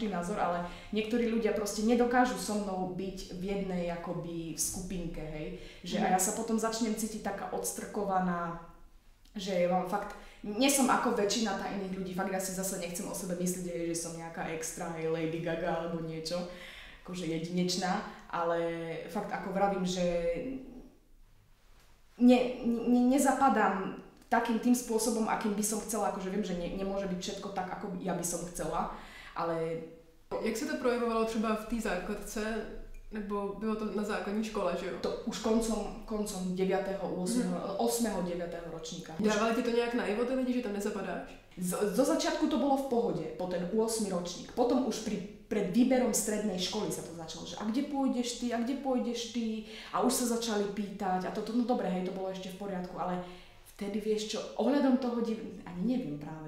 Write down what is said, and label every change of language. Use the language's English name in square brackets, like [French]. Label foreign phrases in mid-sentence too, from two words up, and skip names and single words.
[Slovak] ty názor, ale niektorí ľudia proste nedokážu so mnou byť v jednej akoby v skupinke, hej, že a ja sa potom začnem cítiť taká odstrkovaná, že mám fakt, nie som ako väčšina tá iných ľudí, fakt ja si zase nechcem o sebe myslieť, že som nejaká extra, hej, Lady Gaga alebo niečo, akože jedinečná, ale fakt ako vravím, že nezapadám takým tým spôsobom, akým by som chcela, akože viem, že nemôže byť všetko tak, ako ja by som chcela, ale... [Czech] Jak se to projevovalo třeba v té základce? Nebo bylo to na základní škole, že jo? [Slovak] To už koncom 9. 8. 9. ročníka. [Czech] Dávali ti to nějak najevo ty lidi, že tam nezapadáš? [Slovak] Zo začiatku to bolo v pohode, po ten 8. ročník. Potom už pred výberom strednej školy sa to začalo, že a kde pôjdeš ty? A už sa začali pýtať a toto, no dobre, hej, to bolo ešte v poriadku, ale vtedy vieš čo, ohľadom toho ani neviem práve.